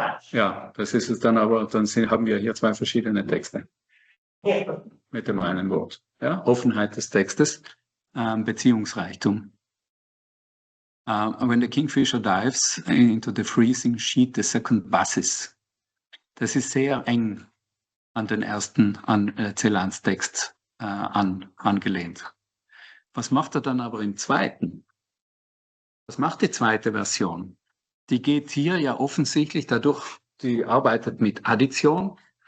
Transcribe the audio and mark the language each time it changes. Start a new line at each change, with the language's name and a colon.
German: Ja, das ist es dann, aber dann haben wir hier 2 verschiedene Texte. Ja. Mit dem einen Wort. Ja? Offenheit des Textes, Beziehungsreichtum.
English: When the kingfisher dives into the freezing sheet, the second buzzes.
German: Das ist sehr eng an den ersten, Celans Text angelehnt. Was macht er dann aber im zweiten? Was macht die zweite Version? Die geht hier ja offensichtlich dadurch, die arbeitet mit Addition.